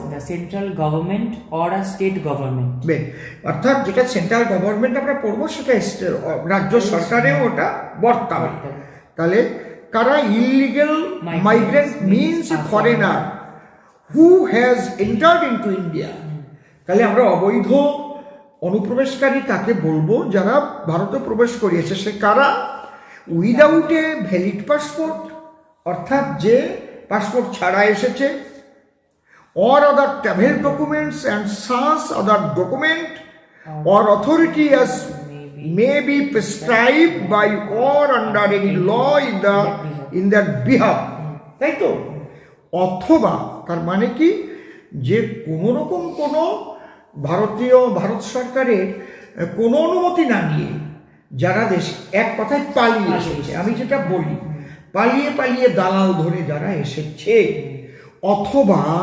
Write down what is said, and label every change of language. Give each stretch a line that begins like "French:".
English: the central government or a state government,
Bangla: বেশ, অর্থাৎ যেটা সেন্ট্রাল গভর্নমেন্ট আমরা পড়বো সেটা রাজ্য সরকারেও ওটা বর্তাবে। তাহলে কারা
English: Illegal migrant means a foreigner who has entered into India.
Bangla: তাহলে আমরা অবৈধ অনুপ্রবেশকারী তাকে বলবো যারা ভারতে প্রবেশ করিয়েছে। সে কারা?
English: without a valid passport,
Bangla: অর্থাৎ যে পাসপোর্ট ছাড়া এসেছে,
English: or other travel documents and such other document or authority as may be prescribed by or under any law in their behalf,
Bangla: তাই তো? অথবা তার মানে কি, যে কোনো রকম কোনো ভারত সরকারের কোনো অনুমতি না নিয়ে যারা দেশ, এক কথায় পালিয়ে এসেছে, আমি যেটা বলি পালিয়ে পালিয়ে দালাল ধরে যারা এসেছে, অথবা